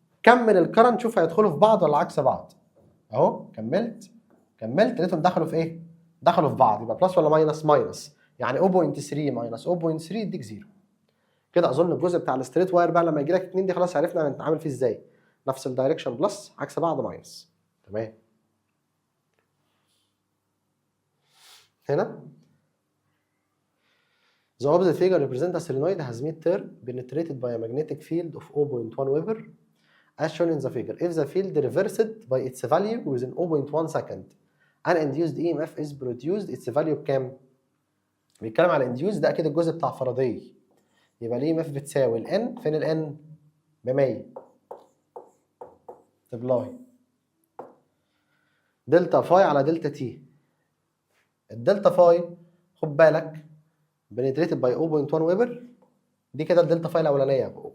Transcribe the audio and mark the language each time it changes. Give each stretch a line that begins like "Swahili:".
Arabic: كمل الكرنت شوف هيدخلوا في بعض ولا عكس بعض. اهو كملت لقيتهم دخلوا في ايه؟ دخلوا في بعض، يبقى بلس ولا ماينس؟ ماينس. يعني 0.3 ماينس 0.3 يديك 0. كده اظن الجزء بتاع الستريت واير بقى لما يجي لك 2 دي خلاص عرفنا هنتعامل فيه ازاي. نفس الدايركشن بلس، عكس بعض ماينس. تمام.
English: هنا the opposite figure represents a solenoid has meter penetrated by a magnetic field of 0.1 Weber as shown in the figure. If the field reversed by its value within 0.1 second an induced EMF is produced، its value
Arabic: بكام؟ بيتكلم على
English: induced،
Arabic: ده اكيد الجزء بتاع فاراداي. يبقى ال EMF بتساوي ال N، فين ال N؟ ب 100 تبلاي دلتا فاي على دلتا تي. الدلتا فاي خد بالك بنتريتد باي 0.1 ويبر، دي كده الدلتا فاي الاولانيه.